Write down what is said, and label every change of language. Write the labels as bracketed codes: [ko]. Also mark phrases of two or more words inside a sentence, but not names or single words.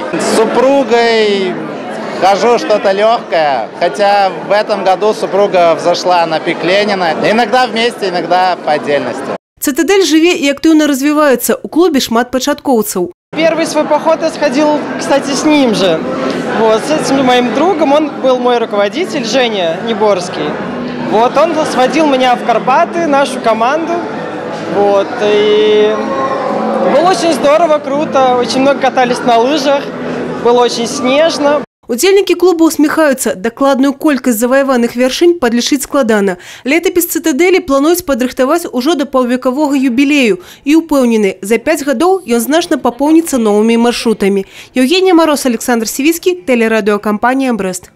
[ru] С супругой хожу что-то легкое, хотя в этом году супруга взошла на пик Ленина. Иногда вместе, иногда по отдельности. Цитадель жыве и активно развивается. [be] У клубе шмат пачаткоўцаў. [ru] Первый свой поход я сходил, кстати, с ним же. Вот, с этим моим другом, он был мой руководитель, Женя Неборский. Вот, он сводил меня в Карпаты, нашу команду. Вот, и было очень здорово, круто, очень много катались на лыжах, было очень снежно. [be] Удзельнікі клуба усміхаюцца. Дакладную колькасць заваяваных вяршынь падлічыць складана. Летапіс Цитадэлі плануюць падрыхтаваць ужо да паўвекавога юбілею. І ўпэўнены, за 5 гадоў ён значна папоўніцца новымі маршрутамі. [ru] Евгения Мороз, Александр Сивицкий, телерадиокомпания «Брест».